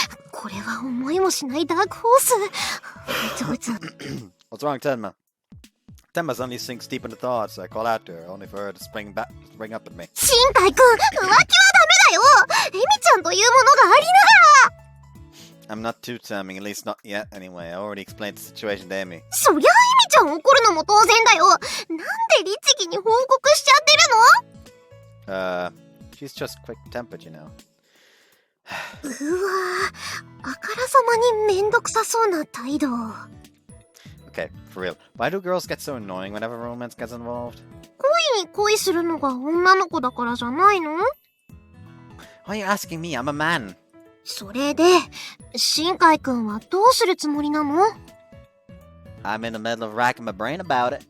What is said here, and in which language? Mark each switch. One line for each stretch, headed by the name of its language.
Japanese: これは思いもしないダークホース。
English: What's wrong, Tenma? Tenma suddenly sinks deep into thought, so I call out to her, only for her to spring up at me.
Japanese: 新海くん、浮気はダメだよ。エミちゃんというものがありながら。
English: I'm not too charming, at least not yet anyway. I already explained the situation to Amy.
Japanese: そりゃエミちゃん怒るのも当然だよ。なんで律儀に報告しちゃってるの？
English: She's just quick-tempered, you know.
Japanese: うわぁ、あからさまにめんどくさそうな態度。
English: Okay, for real. Why do girls get so annoying whenever romance gets involved?
Japanese: 恋に恋するのが女の子だからじゃないの？
English: Why are you asking me? I'm a man.
Japanese: それで、新海くんはどうするつもりなの？
English: I'm in the middle of racking my brain about it.